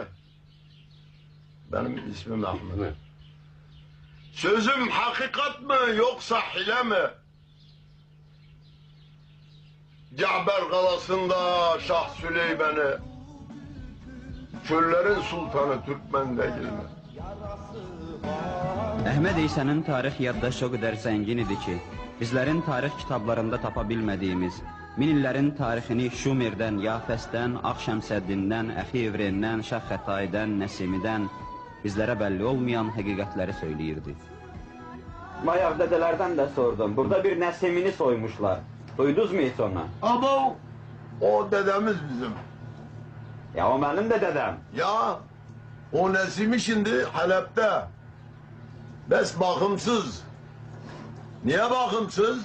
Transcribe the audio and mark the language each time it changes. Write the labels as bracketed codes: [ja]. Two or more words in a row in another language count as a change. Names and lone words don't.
[tr] Benim ismim Ahmet. Sözüm hakikat mı yoksa hile mi? Caber kalasında Şah Süleyman'ı, çöllerin sultanı Türkmen değil mi? [az] Əhməd İsa'nın tarix yaddaşı o qədər zəngin idi ki, bizlərin tarix kitablarında tapa bilmədiyimiz, min illərin tarixini Şumerdən, Yafəsdən, Ağşəmsəddindən, Əxi-İvrəndən, Şəx-Xətaydən, Nəsimidən bizlərə bəlli olmayan həqiqətləri söyləyirdi. Bayaq dədələrdən də sordum. Burada bir Nəsimini soymuşlar. [tr] Duydunuz mu hiç onu? Ama o dedemiz bizim. Ya o benim de dedem. Ya o Nesimi şimdi Halep'te. Bes bakımsız. Niye bakımsız?